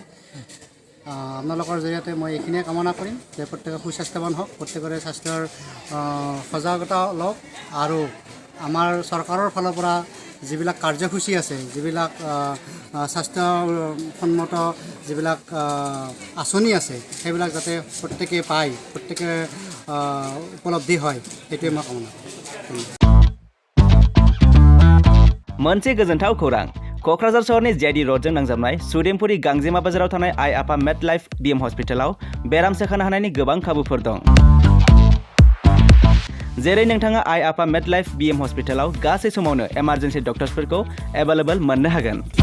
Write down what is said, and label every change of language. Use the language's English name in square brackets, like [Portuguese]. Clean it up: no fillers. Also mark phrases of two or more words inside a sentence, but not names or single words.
[Assamese] আপোনালোকৰ জৰিয়তে মই এইখিনিয়ে কামনা কৰিম যে প্ৰত্যেকে সুস্বাস্থ্যৱান হওক, প্ৰত্যেকৰে স্বাস্থ্যৰ সজাগতা লওক আৰু আমাৰ চৰকাৰৰ ফালৰ পৰা যিবিলাক কাৰ্যসূচী আছে, যিবিলাক স্বাস্থ্যসন্মত যিবিলাক আঁচনি আছে, সেইবিলাক যাতে প্ৰত্যেকে পায়, প্ৰত্যেকে উপলব্ধি হয়, সেইটোৱে মই কামনা কৰোঁ। [Bodo] मोनसे गोजोनथाव खौरां क'क्राझार सहरनि जेडी र'डजों नांजाबनाय सुदेमपुरी गांजेमा बाजाराव थानाय आइ आफा मेड लाइफ BM हस्पिटालाव बेराम सोखानो हानायनि गोबां खाबुफोर दं। जेरै नोंथाङा आइ आफा मेड लाइफ BM हस्पिटालाव गासै समावनो [English] emergency doctors available [Bodo] मोननो हागोन।